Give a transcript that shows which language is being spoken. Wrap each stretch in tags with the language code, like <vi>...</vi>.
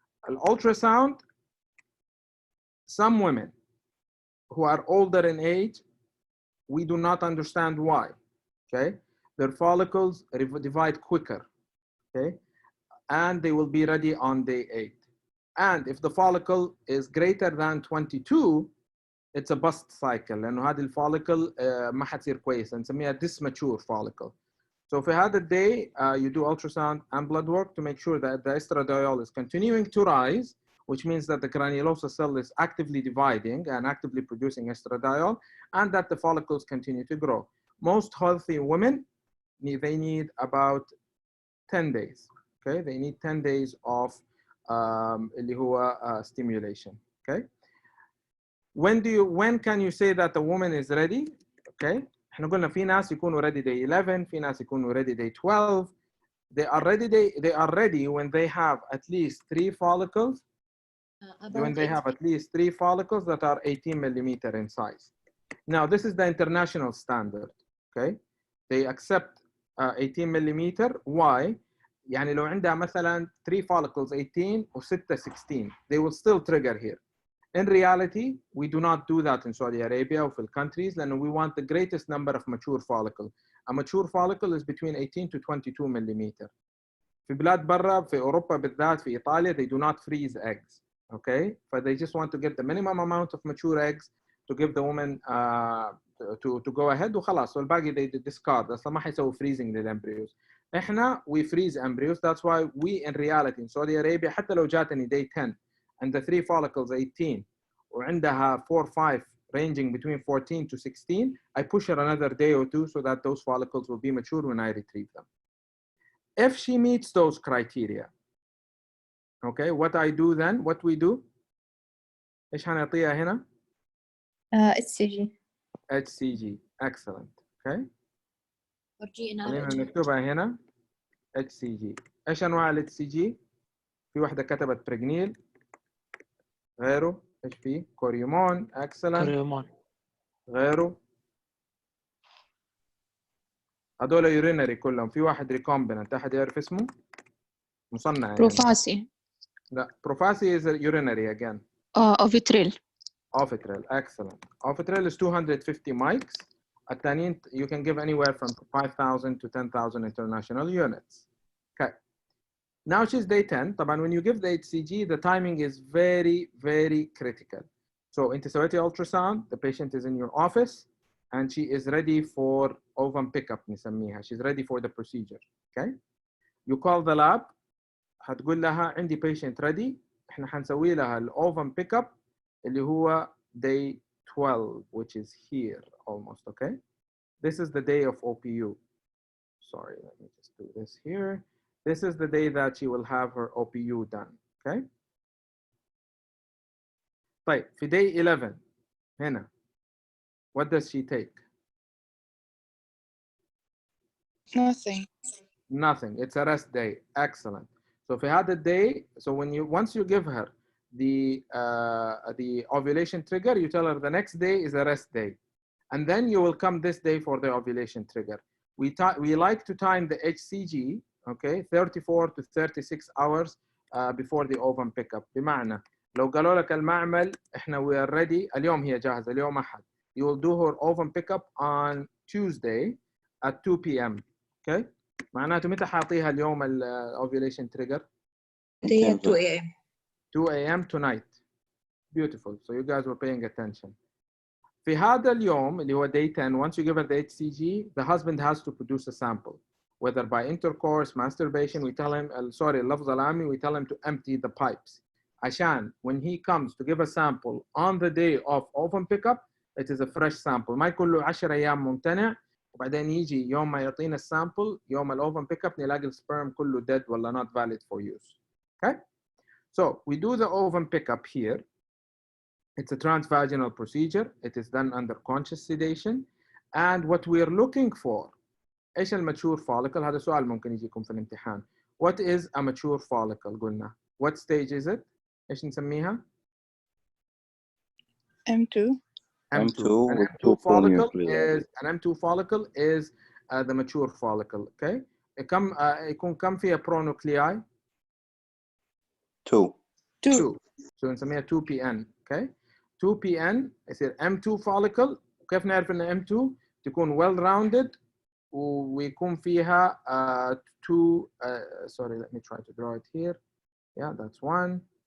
<en>Ultrasound, some women who are older in age, we do not understand why, okay? Their follicles divide quicker, okay? And they will be ready on day 8. And if the follicle is greater than 22, it's a bust cycle.</en> <ar>لأنه هذه الفوليكل ما حتصير كويسة. نسميها</ar> <en>dismature follicle. So for the day, you do ultrasound and blood work to make sure that the estradiol is continuing to rise, which means that the granulosa cell is actively dividing and actively producing estradiol, and that the follicles continue to grow. Most healthy women, they need about 10 days. Okay, they need 10 days of</en> <ar>اللي هو</ar> <en>stimulation. Okay. When can you say that the woman is ready? Okay.</en> <ar>احنا قلنا في ناس يكونوا ready day 11, في ناس يكونوا ready day 12.</ar> <en>They are ready when they have at least 3 follicles. When they have at least 3 follicles that are 18 millimeter in size. Now this is the international standard. Okay. They accept 18 millimeter. Why? يعني لو عندها مثلا 3 follicles 18 و 6 16, they will still trigger here. In reality, we do not do that in Saudi Arabia or the countries, and we want the greatest number of mature follicle. A mature follicle is between 18 to 22 millimeter.</en> <ar>في بلاد برا, في أوروبا بالذات, في إيطاليا,</ar> <en>they do not freeze eggs. Okay, but they just want to get the minimum amount of mature eggs to give the woman to go ahead</en> <ar>وخلاص. والباقي</ar> <en>they discard.</en> <ar>أصلا ما حيسووا freezing للembryos.</ar> <en>إحنا we freeze embryos. That's why we in reality in Saudi Arabia</en> <ar>حتى لو جاتني</ar> <en>day 10 and the 3 follicles 18</en> <ar>وعندها</ar> <en>4 5 ranging between 14 to 16, I push her another day or 2 so that those follicles will be mature when I retrieve them. If she meets those criteria, okay, what I do then, what we do,</en> <ar>إيش هنعطيها هنا?</ar> <en>HCG. HCG, excellent, okay. or Gnrh.</en> <ar>خلينا نكتبها هنا. HCG. ايش انواع ال HCG؟ في واحدة كتبت بريجنيل، غيره ايش في؟ كوريومون، اكسلنت، كريمان. غيره هذول يورينري كلهم. في واحد ريكومبيننت، احد يعرف اسمه؟ مصنع يعني. بروفاسي. لا،</ar> <en>بروفاسي is urinary again. اوفيتريل. Ovitrel, excellent. Ovitrel is 250 mics.</en> <ar>التانيين</ar> <en>you can give anywhere from 5,000 to 10,000 international units. Okay. Now she's day 10.</en> <ar>طبعا</ar> <en>when you give the HCG, the timing is very, very critical. So</en> <ar>انت سويتي</ar> <en>ultrasound, the patient is in your office, and she is ready for ovum pickup</en> <ar>نسميها.</ar> <en>She's ready for the procedure. Okay. You call the lab.</en> <ar>هتقول لها عندي patient ready. احنا حنسوي لها</ar> <en>الovum pickup</en> <ar>اللي هو</ar> <en>day 12, which is here almost, okay? This is the day of OPU. Sorry, let me just do this here. This is the day that she will have her OPU done, okay?</en> <ar>طيب,</ar> <en>في day 11,</en> <ar>هنا,</ar> <en>what does she take? Nothing. Nothing, it's a rest day, excellent. So if you had a day, so once you give her the ovulation trigger, you tell her the next day is a rest day. And then you will come this day for the ovulation trigger. We like to time the HCG, okay, 34 to 36 hours before the ovum pickup.</en> <ar>بمعنى لو قالوا لك المعمل احنا</ar> <en>we are ready</en> <ar>اليوم هي جاهزة اليوم أحد.</ar> <en>You will do her ovum pickup on Tuesday at 2 p.m. Okay.</en> <ar>معناته متى حاعطيها اليوم ovulation trigger?</ar> <en>Day at 2 a.m. 2 a.m. tonight. Beautiful. So you guys were paying attention.</en> <ar>في هذا اليوم اللي هو</ar> <en>day 10, once you give her the HCG, the husband has to produce a sample, whether by intercourse, masturbation. We tell him, sorry,</en> <ar>اللفظ العامي,</ar> <en>we tell him to empty the pipes.</en> <ar>عشان</ar> <en>when he comes to give a sample on the day of ovum pickup, it is a fresh sample.</en> <ar>ما يكون له 10 أيام ممتنع وبعدين يجي يوم ما يعطينا السامبل يوم الأوفم pickup نلاقي السبرم كله dead ولا</ar> <en>not valid for use. Okay? So we do the ovum pickup here. It's a transvaginal procedure. It is done under conscious sedation. And what we're looking for,</en> <ar>إيش الماتشور follicle؟ هذا سؤال ممكن يجيكم في الامتحان.</ar> <en>What is a mature follicle؟</en> <ar>قلنا.</ar> <en>What stage is it؟</en> <ar>إيش نسميها؟</ar> <en>M2. M2. An M2 follicle is the mature follicle. Okay.</en> <ar>يكون كم فيها pronuclei؟</ar> <en>2. So</en> <ar>نسميها</ar> <en>2PN. Okay. 2PN يصير M2 follicle.</en> <ar>وكيف نعرف إن M2 تكون</ar> <en>well rounded</en> <ar>ويكون فيها</ar> <en>sorry, let me try to draw it here. Yeah, that's one.</en>